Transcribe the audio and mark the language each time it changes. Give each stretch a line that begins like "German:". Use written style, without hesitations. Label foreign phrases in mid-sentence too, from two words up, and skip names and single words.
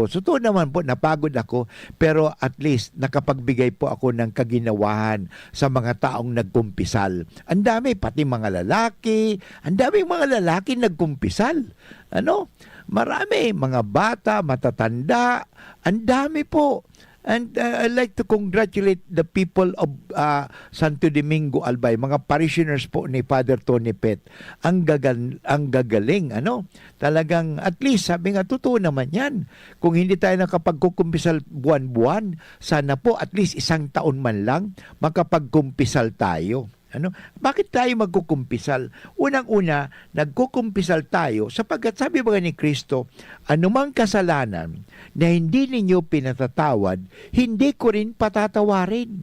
Filipino: Totoo naman po, napagod ako. Pero
English: at least
Filipino: nakapagbigay po ako ng kaginawahan sa mga taong nagkumpisal. Ang dami, pati mga lalaki. Ang dami mga lalaki nagkumpisal. Marami, mga bata, matatanda, ang dami po.
English: And I'd like to congratulate the people of Santo Domingo Albay,
Filipino: mga parishioners po
English: ni Father Tony Pet.
Filipino: Ang gagaling, Talagang,
English: at least,
Filipino: sabi nga, totoo naman yan. Kung hindi tayo nakapagkukumpisal buwan-buwan, sana po
English: at least
Filipino: 1 taon man lang makapagkumpisal tayo. Bakit tayo magkukumpisal? Unang-una, nagkukumpisal tayo sapagkat sabi ba ni Kristo, anumang kasalanan na hindi ninyo pinatatawad, hindi ko rin patatawarin.